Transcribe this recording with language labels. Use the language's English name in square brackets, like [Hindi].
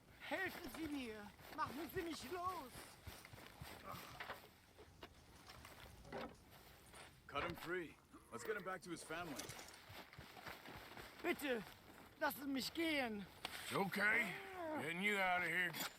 [German] Helfen Sie mir! Machen Sie mich los! [English] Cut him free. Let's get him back to his family. [German] Bitte, lassen mich gehen! [English] Okay, getting you out of here.